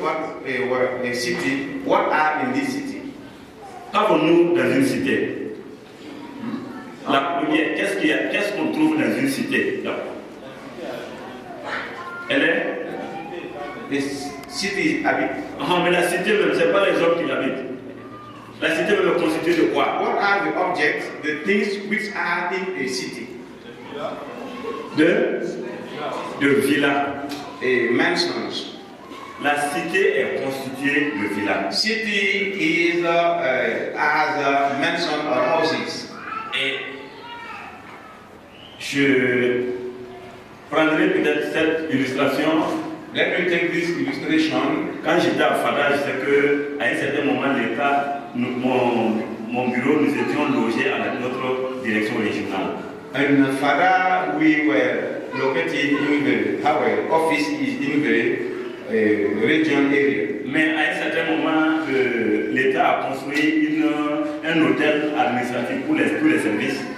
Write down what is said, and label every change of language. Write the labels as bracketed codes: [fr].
[en] what a city, what are in this city? [fr] Qu'avons-nous dans une cité? La première, qu'est-ce qu'on trouve dans une cité? Elle est? [en] The city habit. [fr] Mais la cité même, ce n'est pas les hommes qui l'habitent. La cité même est constituée de quoi? [en] What are the objects, the things which are in a city? [fr] De villas. [en] Mansions. [fr] La cité est constituée de villas. [en] City is as a mansion or houses. [fr] Et je prendrai peut-être cette illustration. [en] Let me take this illustration. [fr] Quand j'étais à Fada, je sais qu'à un certain moment, l'État, mon bureau, nous étions logés à notre direction régionale. [en] In Fada, we were located in our office is in the region area. [fr] Mais à un certain moment, l'État a construit un hôtel administratif pour tous les services.